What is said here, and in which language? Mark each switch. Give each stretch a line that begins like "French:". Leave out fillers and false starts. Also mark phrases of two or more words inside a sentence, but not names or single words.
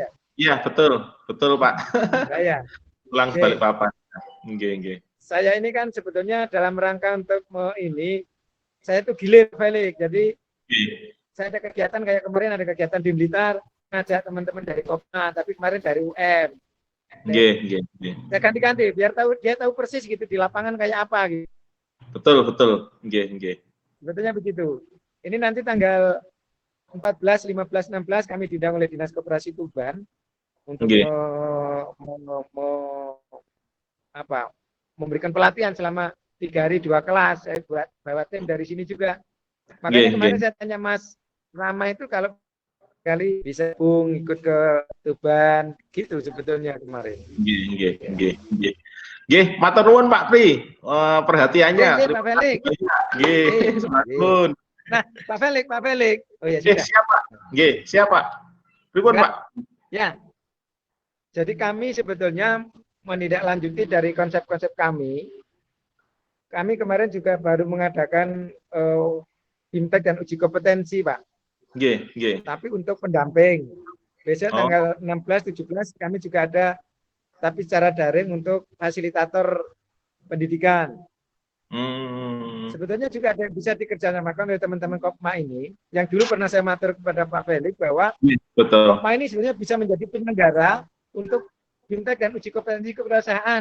Indonesian: Iya, betul. Betul, Pak. Nah, ya. Pulang ke Oke. Balikpapan.
Javanese: Nggih, nggih.
Indonesian: Saya ini kan sebetulnya dalam rangka untuk ini, saya itu gilir Felix. Jadi Nggih. saya ada kegiatan kayak kemarin ada kegiatan di Blitar, ngajak teman-teman dari Kopma, tapi kemarin dari UM.
Javanese: Nggih, nggih, nggih.
Indonesian: Saya ganti-ganti biar dia tahu persis gitu di lapangan kayak apa gitu. Betul, betul.
Javanese: Nggih, nggih.
Indonesian: Sebetulnya begitu. Ini nanti tanggal 14, 15, 16 kami diundang oleh Dinas Koperasi Tuban untuk Nggih. memberikan pelatihan selama 3 hari 2 kelas. Saya bawa tim dari sini juga. Makanya kemarin saya tanya Mas Rama itu kalau kali bisa ikut ke Tuban gitu sebetulnya kemarin.
Javanese: Nggih, nggih, nggih, nggih. Nggih, matur nuwun Pak Pri, perhatiannya.
Indonesian: Nggih, Pak Felix.
Javanese: Nggih, nuwun.
Indonesian: Nah, Pak Felix. Oh ya, sudah. Siapa? Nggih, siapa? Pripun, Pak? Ya. Jadi kami sebetulnya menindaklanjuti dari konsep-konsep kami. Kami kemarin juga baru mengadakan impact dan uji kompetensi, Pak. Nggih, nggih. Tapi untuk pendamping. Besok tanggal 16, 17 kami juga ada tapi secara daring untuk fasilitator pendidikan. Sebetulnya juga ada yang bisa dikerjasamakan oleh teman-teman Kopma ini. Yang dulu pernah saya matur kepada Pak Felix bahwa Kopma ini sebenarnya bisa menjadi penyelenggara untuk fintech dan uji kompetensi kewirausahaan.